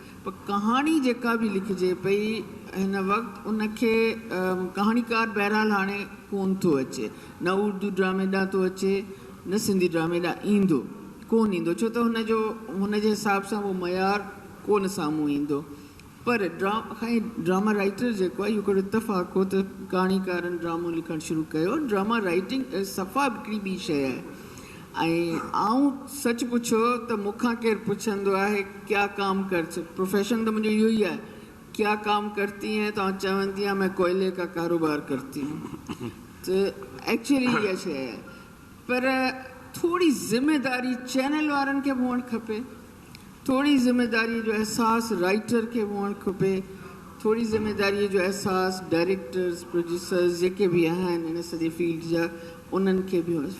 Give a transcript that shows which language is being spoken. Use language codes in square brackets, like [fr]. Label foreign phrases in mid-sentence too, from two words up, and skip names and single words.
[sd] पर कहाणी जेका बि लिखिजे पई हिन वक़्तु, उनखे कहाणीकार बहरहाल हाणे कोन थो अचे, न उर्दू ड्रामे ॾांहुं थो अचे, न सिंधी ड्रामे ॾांहुं ईंदो, कोन ईंदो, छो त हुनजे हिसाब सां उहो मयार कोन साम्हूं ईंदो। पर [en] drama writer [sd] जेको आहे इहो हिकिड़ो इतफ़ाक़ हो त कहाणीकारनि ड्रामो लिखणु शुरू कयो। [en] drama writing [sd] सफ़ा हिकिड़ी ॿी शइ आहे। ऐं आऊं सच पुछो त मूंखां केरु पुछंदो आहे [ur] کیا کام کر, [sd] प्रोफेशन त मुंहिंजो इहो ई आहे, [ur] کیا کام کرتی ہیں, [sd] तो चवंदी आहियां [ur] میں کوئلے کا کاروبار کرتی ہوں. [sd] त एक्चुअली इहा शइ आहे। पर थोरी ज़िमेदारी चैनल वारनि खे बि हुअणु खपे, थोरी ज़िमेदारीअ जो अहसासु राइटर खे बि हुअणु खपे, थोरी ज़िमेदारीअ जो अहसासु [en] directors producers [sd] जेके बि आहिनि हिन सॼे फील्ड जा उन्हनि खे बि हुअणु।